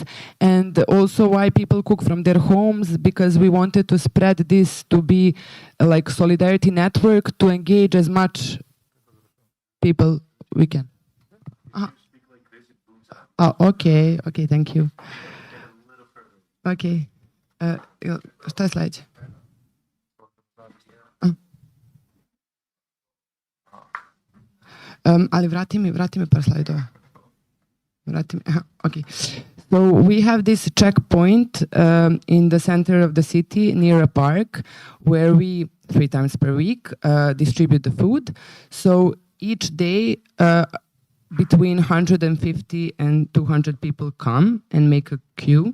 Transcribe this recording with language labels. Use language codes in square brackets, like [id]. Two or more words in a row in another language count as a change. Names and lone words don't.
[en] And also why people cook from their homes, because we wanted to spread this to be like solidarity network, to engage as much people we can. Oh, okay, thank you. [sr] Okay. Šta je sledeće? Ali vrati mi par slajdova. [en] Okay. So we have this checkpoint in the center of the city near a park where we 3 times per week distribute the food. So each day between 150 and 200 people come and make a queue.